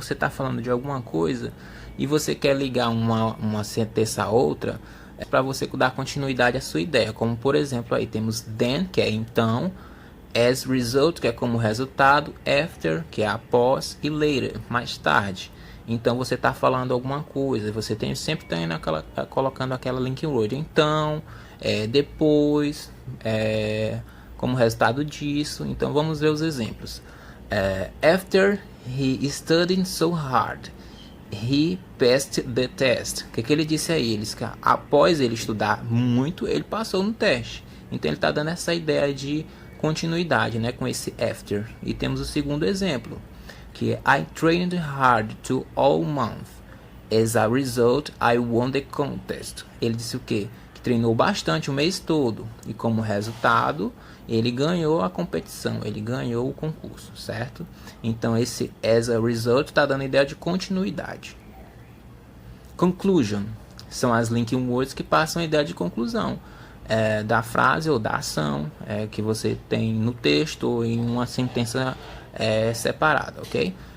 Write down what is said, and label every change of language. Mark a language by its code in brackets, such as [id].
[pt] Você está falando de alguma coisa e você quer ligar uma sentença a outra, para você dar continuidade à sua ideia, como por exemplo aí temos then, que é então, as result, que é como resultado, after, que é após, e later, mais tarde. Então você está falando alguma coisa, você sempre tem colocando aquela linking word, então, depois, como resultado disso. Então vamos ver os exemplos. [en] After he studied so hard, he passed the test. [pt] O que ele disse aí? Após ele estudar muito, ele passou no teste. Então ele está dando essa ideia de continuidade, né, com esse after. E temos o segundo exemplo, que é [en] I trained hard to all month. As a result, I won the contest. [pt] Ele disse o quê? Que treinou bastante o mês todo. E como resultado, ele ganhou a competição, ele ganhou o concurso, certo? Então esse as a result está dando ideia de continuidade. Conclusion são as linking words que passam a ideia de conclusão da frase ou da ação que você tem no texto ou em uma sentença separada, ok?